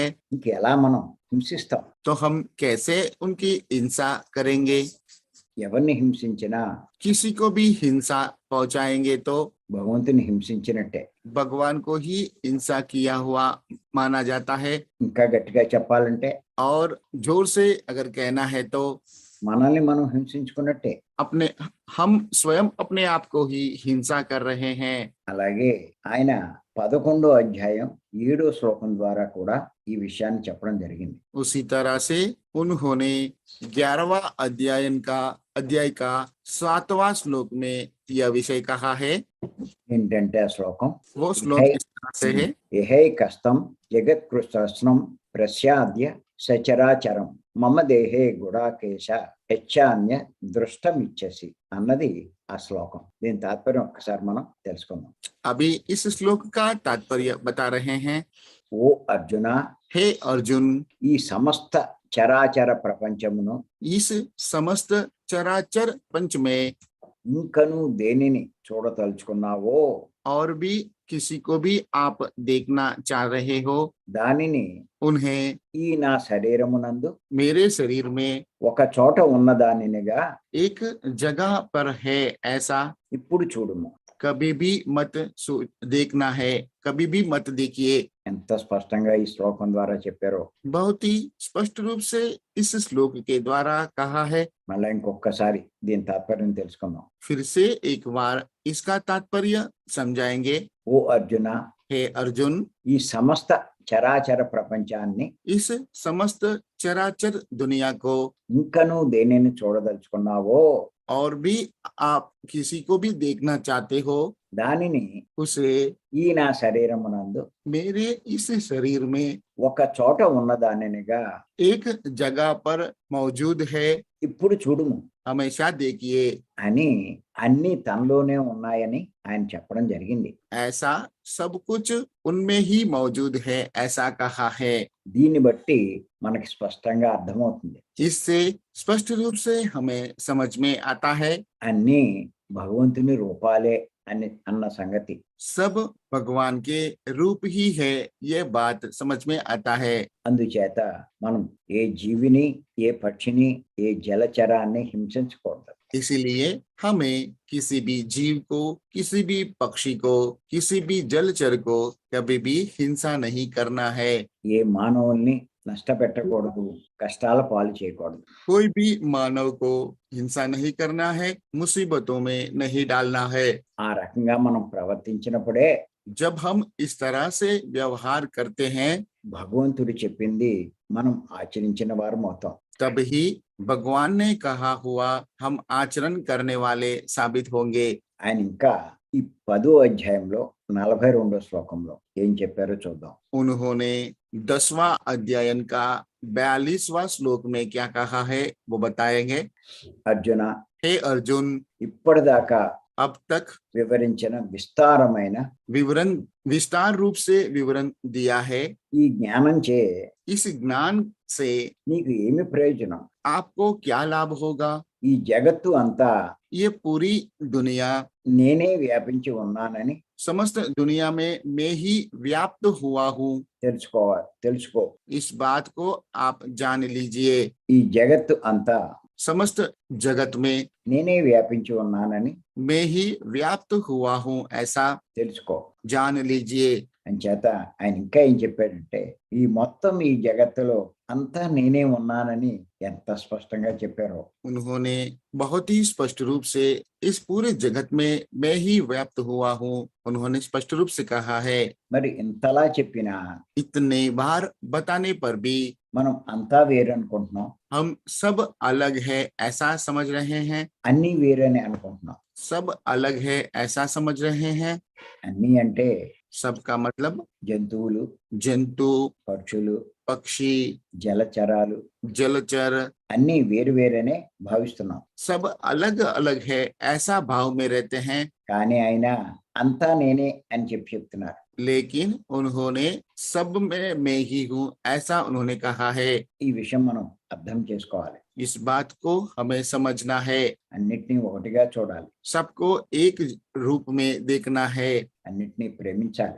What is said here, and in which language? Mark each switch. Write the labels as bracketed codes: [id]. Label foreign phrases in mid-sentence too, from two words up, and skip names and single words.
[te] ఇంకెలా మనం హింసిస్తాం? [hi] तो हम कैसे उनकी हिंसा करेंगे? [te] ఎవరిని హింసించినా [hi] किसी को भी हिंसा पहुंचाएंगे तो [te] భగవంతుని హింసించినట్టే. [hi] भगवान को ही हिंसा किया हुआ माना जाता है। [te] ఇంకా గట్టిగా చెప్పాలంటే [hi] और जोर से अगर कहना है तो [te] మనల్ని మనం హింసించుకున్నట్టే. [hi] हम स्वयं अपने आप को ही हिंसा कर रहे हैं। [te] అలాగే ఆయన 11వ అధ్యాయం 7వ శ్లోకం ద్వారా కూడా ఈ విషయాన్ని చెప్పడం జరిగింది. [hi] उसी तरह से उन्होंने 11वां अध्याय का 7वां श्लोक में यह विषय कहा है। [te] ఏంటంటే ఆ శ్లోకం [hi] वो श्लोक इस तरह से है। [sa] యహైకస్తం జగత్కృష్ణం ప్రస్యాద్య సచరాచరం మమ దేహే గుడాకేశ హెచ్చాన్య దృష్టమిచ్చసి [te] అన్నది ఆ శ్లోకం. దీని తాత్పర్యం ఒక్కసారి మనం తెలుసుకుందాం. [hi] अभी इस श्लोक का तात्पर्य बता रहे हैं। [te] ఓ అర్జున, [hi] हे अर्जुन, [te] ఈ సమస్త చరాచర ప్రపంచమును [hi] इस समस्त चराचर पंच में [te] ఇంకను దేనిని చూడతలుచుకున్నావో [hi] और भी किसी को भी आप देखना चाह रहे हो, [te] దానిని [hi] उन्हें [te] ఈ నా శరీరమునందు [hi] मेरे शरीर में [te] ఒక చోట ఉన్నదానినిగా [hi] एक जगह पर है ऐसा [te] ఇప్పుడు చూడుము. [hi] कभी भी मत देखना है, कभी भी मत देखिए। [te] ఎంత స్పష్టంగా ఈ శ్లోకం ద్వారా చెప్పారో. [hi] बहुत ही स्पष्ट रूप से इस श्लोक के द्वारा कहा है। [te] మళ్ళా ఇంకొకసారి దీని తాత్పర్యం తెలుసుకుందాం. [hi] फिर से एक बार इसका तात्पर्य समझाएंगे। [te] ఓ అర్జున, [hi] हे अर्जुन, [te] ఈ సమస్త చరాచర ప్రపంచాన్ని [hi] इस समस्त चराचर दुनिया को [te] ఇంకను దేనిని చూడదలుచుకున్నావో [hi] और भी आप किसी को भी देखना चाहते हो, [te] దానిని [hi] उसे [te] ఈ నా శరీరమునందు [hi] मेरे इस शरीर में [te] ఒక చోట ఉన్నదానినిగా [hi] एक जगह पर मौजूद है, [te] ఇప్పుడు చూడుము [hi] हमेशा देखिए। [te] అని అన్ని తనలోనే ఉన్నాయని ఆయన చెప్పడం జరిగింది. [hi] ऐसा सब कुछ उनमें ही मौजूद है, ऐसा कहा है। [te] దీన్ని బట్టి మనకి స్పష్టంగా అర్థమవుతుంది [hi] इससे स्पष्ट रूप से हमें समझ में आता है [te] అన్ని భగవంతుని రూపాలే అన్న సంగతి. [hi] सब भगवान के रूप ही है, ये बात समझ में आता है। [te] అందుచేత మనం ఏ జీవిని, ఏ పక్షిని, ఏ జలచరాన్ని హింసించకూడదు. [hi] इसीलिए हमें किसी भी जीव को, किसी भी पक्षी को, किसी भी जलचर को कभी भी हिंसा नहीं करना है। [te] ఏ మానవుల్ని నష్టపెట్టకూడదు, కష్టాల పాలు చేయకూడదు. [hi] कोई भी मानव को हिंसा नहीं करना है, मुसीबतों में नहीं डालना है। [te] ఆ రకంగా మనం ప్రవర్తించినప్పుడే [hi] जब हम इस तरह से व्यवहार करते हैं, [te] భగవంతుడు చెప్పింది మనం ఆచరించిన వారం అవుతాం. [hi] तब ही भगवान ने कहा हुआ हम आचरण करने वाले साबित होंगे। [te] ఆయన ఇంకా ఈ 10వ అధ్యాయంలో 42వ శ్లోకంలో ఏం చెప్పారో చూద్దాం. [hi] उन्होंने 10वां अध्यायन का 42वां श्लोक में क्या कहा है वो बताएंगे। [te] అర్జున, [hi] हे अर्जुन, [te] ఇప్పటిదాకా [hi] अब तक [te] వివరించిన విస్తారమైన [hi] विवरण विस्तार रूप से विवरण दिया है। [te] ఈ జ్ఞానం చే [hi] इस ज्ञान से [te] నీకు ఏమి ప్రయోజనం? [hi] आपको क्या लाभ होगा? [te] ఈ జగత్తు అంతా [hi] ये पूरी दुनिया, [te] నేనే వ్యాపించి ఉన్నానని [hi] समस्त दुनिया में मैं ही व्याप्त हुआ हूँ, [te] తెలుసుకో. [hi] इस बात को आप जान लीजिए। [te] ఈ జగత్తు అంతా [hi] समस्त जगत में [te] నేనే వ్యాపించి ఉన్నానని [hi] मैं ही व्याप्त हुआ हूँ, ऐसा [te] తెలుసుకో. [hi] जान लीजिए। [te] అంచేత ఆయన ఇంకా ఏం చెప్పాడంటే ఈ మొత్తం ఈ జగత్తులో అంతా నేనే ఉన్నానని ఎంత స్పష్టంగా చెప్పారో. [hi] उन्होंने बहुत ही स्पष्ट रूप से इस पूरे जगत में मैं ही व्याप्त हुआ हूँ, उन्होंने स्पष्ट रूप से कहा है। [te] మరి ఇంతలా చెప్పినా [hi] इतने बार बताने पर भी [te] మనం అంతా వేరు అనుకుంటున్నాం, [hi] हम सब अलग है ऐसा समझ रहे हैं, [te] అన్నీ వేరని అనుకుంటున్నాం. [hi] सब अलग है ऐसा समझ रहे हैं। [te] అన్నీ అంటే [hi] सबका मतलब [te] జంతువులు, [hi] जंतु, [te] పక్షులు, [hi] पक्षी, [te] జలచరాలు [hi] जलचर [te] అన్నీ వేరు వేరనే భావిస్తున్నాం. [hi] सब अलग अलग है ऐसा भाव में रहते हैं। [te] కానీ ఆయన అంతా నేనే అని చెప్తున్నారు. [hi] लेकिन उन्होंने सब में मैं ही हूँ ऐसा उन्होंने कहा है। [te] ఈ విషయం మనం అర్థం చేసుకోవాలి. [hi] इस बात को हमें समझना है, [te] అన్నిటినీ ఒకటిగా చూడాలి, [hi] सबको एक रूप में देखना है, [te] అన్నిటినీ ప్రేమించాలి,